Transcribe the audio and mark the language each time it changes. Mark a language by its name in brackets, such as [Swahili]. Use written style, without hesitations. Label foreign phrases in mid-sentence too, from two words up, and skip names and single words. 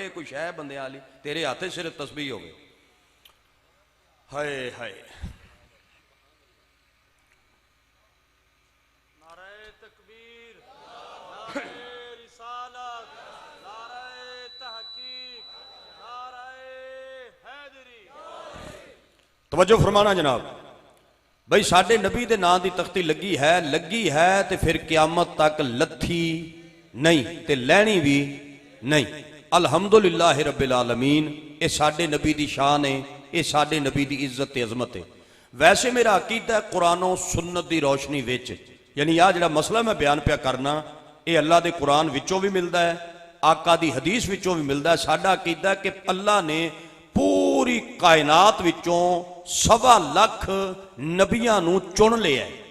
[Punjabi] کوئی شے بندے والی، تیرے ہاتھ سر تسبیح ہو گئی۔ ہائے ہائے توجہ فرمانا جناب. بھائی ساڈے نبی دے ناں دی تختی لگی ہے تے پھر قیامت تک لتھی نہیں تے لینی بھی نہیں. [Arabic] الحمد لله رب العالمين. [Punjabi] یہ ساڈے نبی دی شان ہے، یہ ساڈے نبی دی عزت تے عظمت ہے. ویسے میرا عقیدہ ہے قرآن و سنت دی روشنی وچ، یعنی آ جہڑا مسئلہ میں بیان پیا کرنا، یہ اللہ دے قرآن وچوں بھی ملدا ہے، آقا دی حدیث وچوں بھی ملدا ہے. ساڈا عقیدہ ہے کہ اللہ نے پوری کائنات وچوں 1.25 لکھ نبیاں نوں چن لیا.